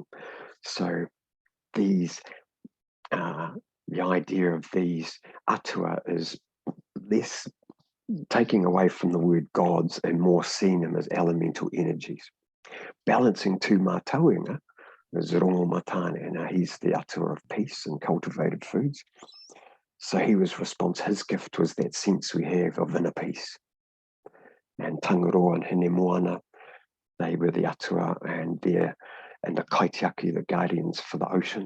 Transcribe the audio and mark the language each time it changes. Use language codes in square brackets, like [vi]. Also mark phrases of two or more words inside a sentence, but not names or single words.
[en] So these, the idea of these atua is less taking away from the word gods and more seeing them as elemental energies. Balancing to mātauenga is rongo matane. Now he's the atua of peace and cultivated foods. So he was his gift was that sense we have of inner peace. And Tangaroa and Hine Moana, they were the atua, and the kaitiaki, the guardians for the oceans.